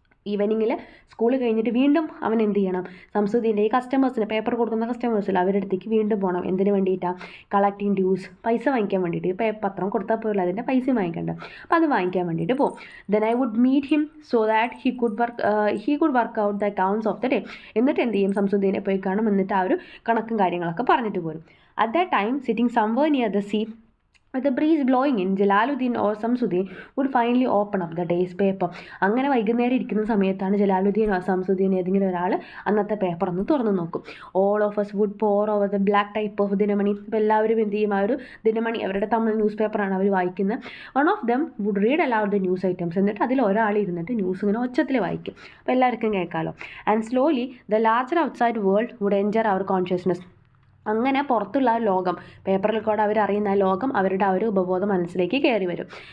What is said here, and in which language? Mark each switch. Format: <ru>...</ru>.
<ml>ഈവനിങ്ങിൽ school കഴിഞ്ഞിട്ട് വീണ്ടും അവൻ എന്ത് ചെയ്യണം, സംസുദ്ദീൻ്റെ ഈ കസ്റ്റമേഴ്സിന് പേപ്പർ കൊടുക്കുന്ന കസ്റ്റമേഴ്സിൽ അവരുടെ അടുത്തേക്ക് വീണ്ടും പോകണം. എന്തിനു വേണ്ടിയിട്ടാണ്,</ml> <en>collecting dues,</en> <ml>പൈസ വാങ്ങിക്കാൻ വേണ്ടിയിട്ട്. പത്രം കൊടുത്താൽ പോലും അതിൻ്റെ പൈസ വാങ്ങിക്കണ്ട, അപ്പോൾ അത് വാങ്ങിക്കാൻ വേണ്ടിയിട്ട് പോകും.</ml> <en>Then I would meet him so that he could work out the accounts of the day.</en> <ml>എന്നിട്ട് എന്ത് ചെയ്യും, സംസുദ്ദീനെ പോയി കാണും. എന്നിട്ട് ആ ഒരു കണക്കും കാര്യങ്ങളൊക്കെ പറഞ്ഞിട്ട് പോരും.</ml> <en>At that time sitting somewhere near the sea With the breeze blowing in, Jalaluddin or Samsuddin would finally open up the day's paper.</en> <ml>അങ്ങനെ വൈകുന്നേരം ഇരിക്കുന്ന സമയത്താണ് ജലാലുദ്ദീൻ or സംസുദ്ദീൻ ഏതെങ്കിലും ഒരാൾ അന്നത്തെ പേപ്പർ ഒന്ന് തുറന്നു നോക്കും.</ml> <en>All of us would pour over the black type of Dinamani.</en> <ml>അപ്പോൾ എല്ലാവരും എന്ത് ചെയ്യും, ആ ഒരു ദിനമണി അവരുടെ തമിഴ് ന്യൂസ് പേപ്പറാണ് അവർ വായിക്കുന്നത്.</ml> <en>One of them would read aloud the news items.</en> <ml>എന്നിട്ട് അതിൽ ഒരാൾ ഇരുന്നിട്ട് ന്യൂസ് ഇങ്ങനെ ഒച്ചത്തിൽ വായിക്കും. അപ്പോൾ എല്ലാവർക്കും കേൾക്കാമല്ലോ.</ml> <en>And slowly the larger outside world would enter our consciousness.</en> <ml>അങ്ങനെ പുറത്തുള്ള ലോകം, പേപ്പറിൽ കൂടെ അവരറിയുന്ന ലോകം അവരുടെ ആ ഒരു ഉപബോധ മനസ്സിലേക്ക് കയറി വരും.</ml>